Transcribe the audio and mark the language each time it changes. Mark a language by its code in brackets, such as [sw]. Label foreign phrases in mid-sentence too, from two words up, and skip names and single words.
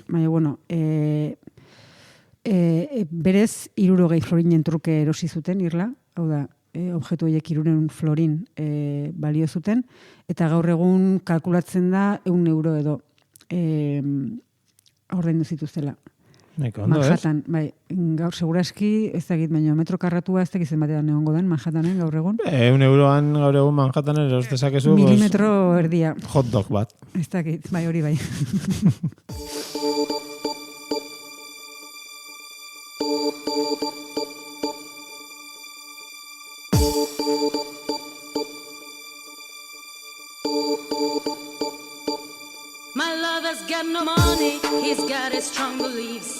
[eu] Baina, bueno, berez 60 florinen truke erosi zuten, irla, hau da, objektu horiek 300 florin balio zuten, eta gaur egun kalkulatzen da €1 edo ordaindu zituztela. Manhattan, bai, gaur seguraski, ez dakit, baina metro karratua ez dakit zenbatean egongo den Manhattanen gaur egun. €1 gaur egun Manhattanen eros dezakezu. Milimetro erdia. [en] Hot dog bat. [eu] Ez dakit, bai, hori bai. [en] My lover's got no money, he's got his strong beliefs.